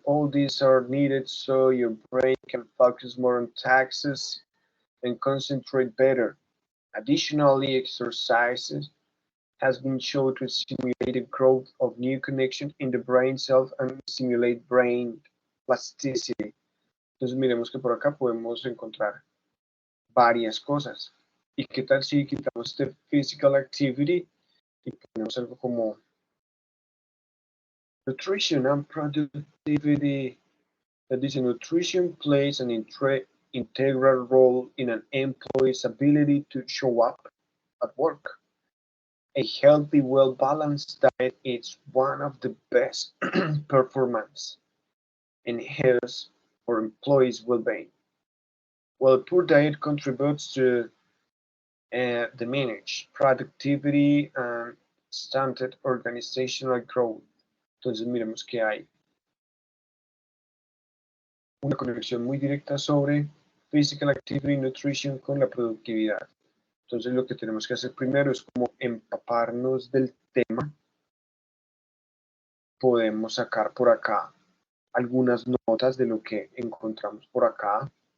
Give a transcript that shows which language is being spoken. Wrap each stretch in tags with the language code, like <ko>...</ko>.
<en>All these are needed so your brain can focus more on tasks and concentrate better. Additionally, exercises has been shown to stimulate the growth of new connections in the brain cells and stimulate brain plasticity.</en> <es>Entonces miremos que por acá podemos encontrar varias cosas. ¿Y qué tal si quitamos este physical activity y ponemos algo como nutrition and productivity?</es> <en>That is, nutrition plays an integral role in an employee's ability to show up at work. A healthy, well-balanced diet is one of the best performance enhancers for employees' well-being. While a poor diet contributes to diminish productivity and stunted organizational growth.</en> <es>Entonces miremos que hay una conexión muy directa sobre physical activity, nutrition con la productividad. Entonces lo que tenemos que hacer primero es como empaparnos del tema. Podemos sacar por acá algunas notas de lo que encontramos por acá.</es>